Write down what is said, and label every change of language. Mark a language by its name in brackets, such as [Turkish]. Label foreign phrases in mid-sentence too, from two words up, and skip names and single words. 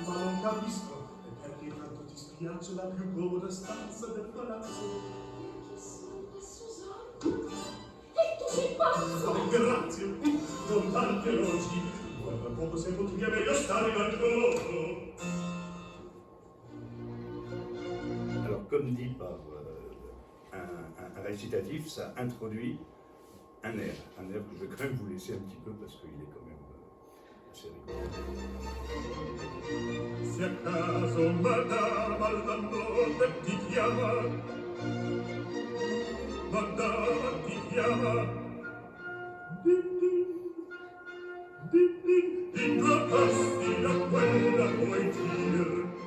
[Italian] Ma non capisco. E perché tanto ti spiace la più comoda stanza del palazzo? Perché sono Susanna. E tu sei pazzo. Oh, grazie. Non tanti elogi. Guarda poco se potrei meglio stare in alcoloso. [French] Alors, comme dit par un récitatif, ça introduit un air que je vais quand même vous laisser un petit peu parce qu'il est quand même assez rigolo. [Italian] Se a caso madama alla notte ti chiama, madama ti chiama, din din, in due passi da quella puoi dir.